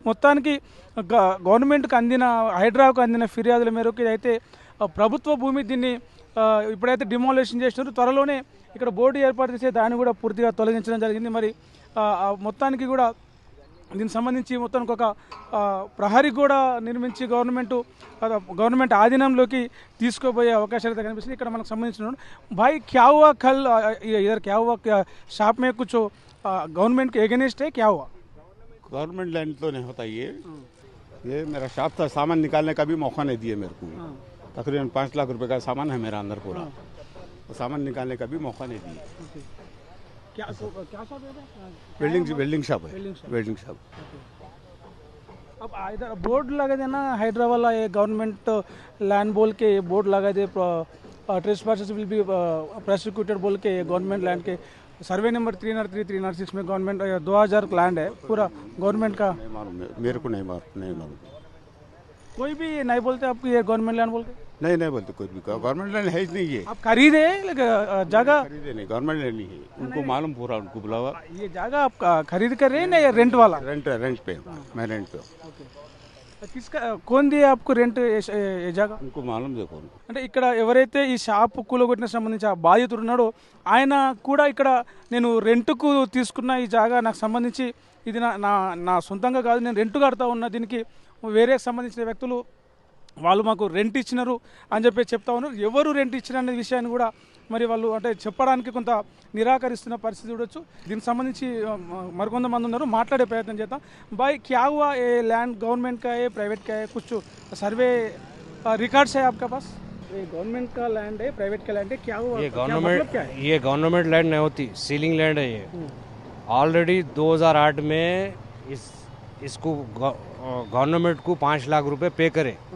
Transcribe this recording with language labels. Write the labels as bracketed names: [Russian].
[Telugu] మొత్తానికి గవర్నమెంట్కి అందిన హైడ్రాకు అందిన ఫిర్యాదుల మేరకు అయితే ప్రభుత్వ భూమి దీన్ని ఇప్పుడైతే డిమాలిషన్ చేస్తున్నారు. త్వరలోనే ఇక్కడ బోర్డు ఏర్పాటు చేసే దాన్ని కూడా పూర్తిగా తొలగించడం జరిగింది. మరి మొత్తానికి కూడా దీనికి సంబంధించి మొత్తానికి ఒక ప్రహరీ కూడా నిర్మించి గవర్నమెంట్ ఆధీనంలోకి తీసుకోబోయే అవకాశాలు అయితే కనిపిస్తుంది. ఇక్కడ మనకు సంబంధించిన [Hindi] భాయ్ క్యా హువా కల్ ఇधर क्या हुआ शॉप में कुछ गवर्नमेंट के अगेंस्ट है क्या हुआ? गवर्नमेंट लैंड तो नहीं होता ये मेरा शॉप था, सामान निकालने का भी मौका नहीं दिए मेरे को। तकरीबन 5 लाख रुपए का सामान है मेरा अंदर पूरा, तो सामान निकालने का भी मौका नहीं दिए। क्या शॉप है? वेल्डिंग शॉप है, वेल्डिंग शॉप। अब इधर बोर्ड लगा देना हाइड्रा वाला, ये गवर्नमेंट लैंड बोल के बोर्ड लगा दे, ट्रेसपासर्स विल बी प्रोसिक्यूटेड बोल के गवर्नमेंट लैंड के सर्वे नंबर 303, 306 में गवर्नमेंट 2000 लैंड है पूरा गवर्नमेंट का। नहीं मालूम मेरे को, नहीं मालूम। कोई भी नहीं बोलते आपको ये गवर्नमेंट लैंड बोल के? नहीं बोलते कोई भी, गवर्नमेंट लैंड है ही नहीं ये। आप खरीदे जगह? खरीदे नहीं, गवर्नमेंट लैंड नहीं है, उनको मालूम पूरा, उनको बुलावा। ये जगह आप खरीद कर रहे हैं ना, ये रेंट वाला? रेंट पे, मैं रेंट पे। किसका कौन दिया आपको रेंट ये जगह? उनको मालूम देखो। [Telugu] అంటే ఇక్కడ ఎవరైతే ఈ షాప్ కూలగొట్టిన సంబంధించి ఆ బాధితుడు ఉన్నాడో ఆయన కూడా ఇక్కడ నేను రెంట్కు తీసుకున్న ఈ జాగా నాకు సంబంధించి ఇది నా సొంతంగా కాదు, నేను రెంట్ కడతా ఉన్నా, దీనికి వేరే సంబంధించిన వ్యక్తులు వాళ్ళు మాకు రెంట్ ఇచ్చినారు అని చెప్పి చెప్తా ఉన్నారు. ఎవరు రెంట్ ఇచ్చిన అనే విషయాన్ని కూడా మరి వాళ్ళు అంటే చెప్పడానికి కొంత నిరాకరిస్తున్న పరిస్థితి చూడొచ్చు. దీనికి సంబంధించి మరికొంతమంది ఉన్నారు, మాట్లాడే ప్రయత్నం చేద్దాం. [Hindi] भाई क्या हुआ, ये लैंड गवर्नमेंट का है प्राइवेट का है, कुछ सर्वे रिकॉर्ड्स है आपके पास? ये गवर्नमेंट का लैंड है प्राइवेट का लैंड है, क्या हुआ? ये गवर्नमेंट लैंड नहीं होती, सीलिंग लैंड है ये। ऑलरेडी 2008 में इसको गवर्नमेंट को 5 लाख रुपए पे करे।